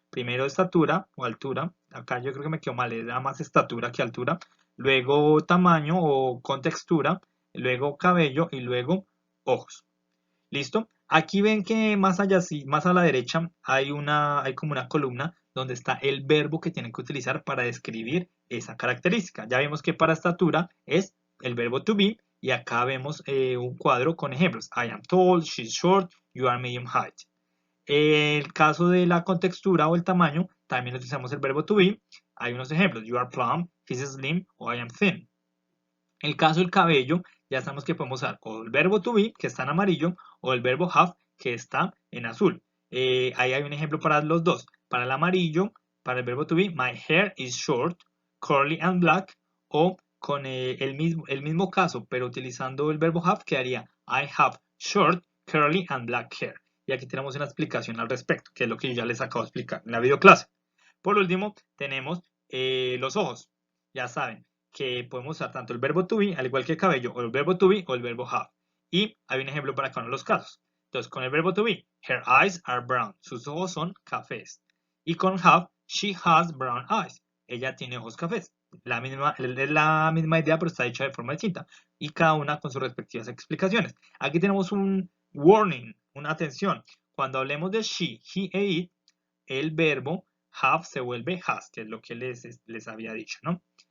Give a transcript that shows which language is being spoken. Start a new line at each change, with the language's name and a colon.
Spanish: Primero estatura o altura, acá yo creo que me quedó mal, era más estatura que altura, luego tamaño o contextura, luego cabello y luego ojos. ¿Listo? Aquí ven que más allá, más a la derecha, hay como una columna donde está el verbo que tienen que utilizar para describir esa característica. Ya vimos que para estatura es el verbo to be, y acá vemos un cuadro con ejemplos.
English: I am tall, she's short, you are medium height.
Spanish: El caso de la contextura o el tamaño, también utilizamos el verbo to be. Hay unos ejemplos.
English: You are plump, he's slim, o I am thin.
Spanish: El caso del cabello, ya sabemos que podemos usar o el verbo to be, que está en amarillo, o el verbo have, que está en azul. Ahí hay un ejemplo para los dos. Para el amarillo, para el verbo to be,
English: my hair is short, curly and black.
Spanish: O con el mismo caso, pero utilizando el verbo have, quedaría
English: I have short, curly and black hair.
Spanish: Y aquí tenemos una explicación al respecto, que es lo que yo ya les acabo de explicar en la videoclase. Por último, tenemos los ojos. Ya saben que podemos usar tanto el verbo to be, al igual que el cabello, o el verbo to be o el verbo have. Y hay un ejemplo para cada uno de los casos. Entonces, con el verbo to be,
English: her eyes are brown.
Spanish: Sus ojos son cafés.
English: Y con have, she has brown eyes.
Spanish: Ella tiene ojos cafés. Es la misma idea, pero está hecha de forma distinta. Y cada una con sus respectivas explicaciones. Aquí tenemos un warning, una atención. Cuando hablemos de she, he e it, el verbo have se vuelve has, que es lo que les había dicho, ¿no?